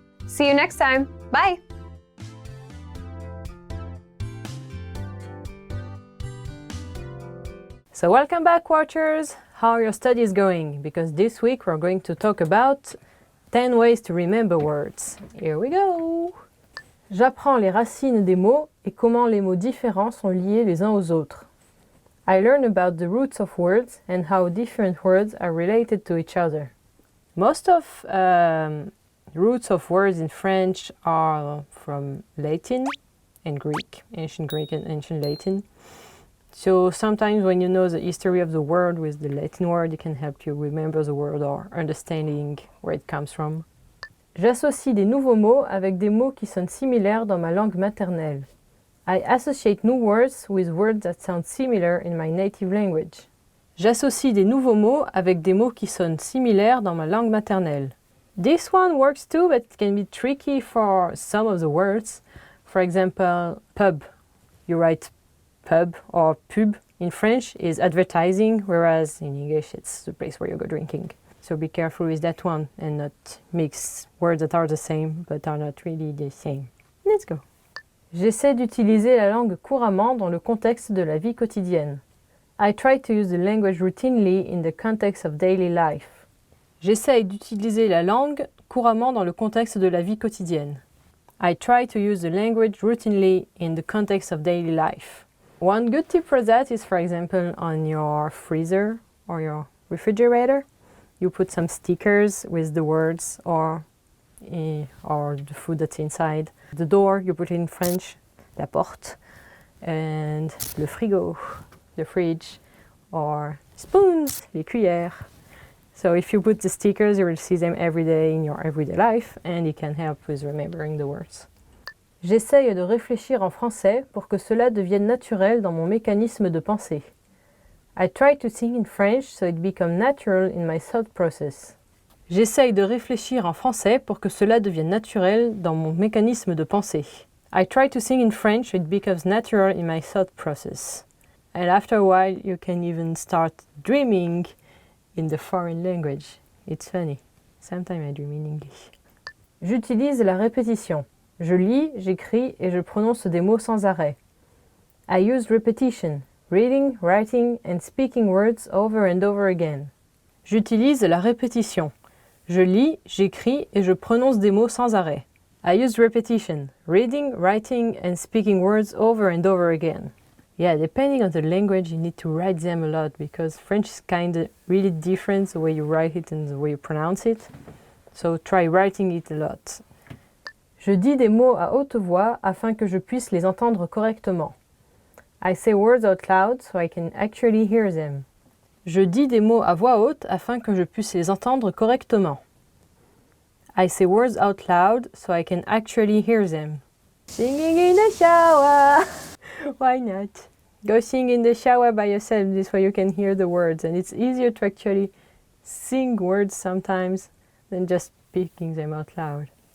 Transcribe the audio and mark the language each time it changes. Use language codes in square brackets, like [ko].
[en] See you next time. Bye! So welcome back, watchers! How are your studies going? Because this week we're going to talk about 10 ways to remember words. Here we go! [fr] J'apprends les racines des mots et comment les mots différents sont liés les uns aux autres. [en] I learn about the roots of words and how different words are related to each other. Most of roots of words in French are from Latin and Greek, ancient Greek and ancient Latin. So sometimes when you know the history of the word with the Latin word, it can help you remember the word or understanding where it comes from. [fr] J'associe des nouveaux mots avec des mots qui sonnent similaires dans ma langue maternelle. [en] I associate new words with words that sound similar in my native language. [fr] J'associe des nouveaux mots avec des mots qui sonnent similaires dans ma langue maternelle. [en] This one works too, but it can be tricky for some of the words. For example, pub. You write pub or pub in French is advertising, whereas in English it's the place where you go drinking. So be careful with that one and not mix words that are the same but are not really the same. Let's go. [fr] J'essaie d'utiliser la langue couramment dans le contexte de la vie quotidienne. [en] I try to use the language routinely in the context of daily life. [fr] J'essaie d'utiliser la langue couramment dans le contexte de la vie quotidienne. [en] I try to use the language routinely in the context of daily life. One good tip for that is, for example, on your freezer or your refrigerator, you put some stickers with the words or the food that's inside. The door, you put it in French, la porte, and le frigo, the fridge, or spoons, les cuillères. So if you put the stickers, you will see them every day in your everyday life, and it can help with remembering the words. [fr] J'essaye de réfléchir en français pour que cela devienne naturel dans mon mécanisme de pensée. [en] I try to think in French so it becomes natural in my thought process. [fr] J'essaye de réfléchir en français pour que cela devienne naturel dans mon mécanisme de pensée. [en] I try to think in French so it becomes natural in my thought process. And after a while, you can even start dreaming in the foreign language. It's funny. Sometimes I dream in English. [fr] J'utilise la répétition. Je lis, j'écris et je prononce des mots sans arrêt. [en] I use repetition, reading, writing and speaking words over and over again. [fr] J'utilise la répétition. Je lis, j'écris et je prononce des mots sans arrêt. [en] I use repetition, reading, writing and speaking words over and over again. Yeah, depending on the language, you need to write them a lot because French is kind of really different the way you write it and the way you pronounce it. So try writing it a lot. [fr] Je dis des mots à haute voix afin que je puisse les entendre correctement. [en] I say words out loud so I can actually hear them. [fr] Je dis des mots à voix haute afin que je puisse les entendre correctement. [en] I say words out loud so I can actually hear them. Singing in the shower! Why not? Go sing in the shower by yourself, this way you can hear the words. And it's easier to actually sing words sometimes than just speaking them out loud.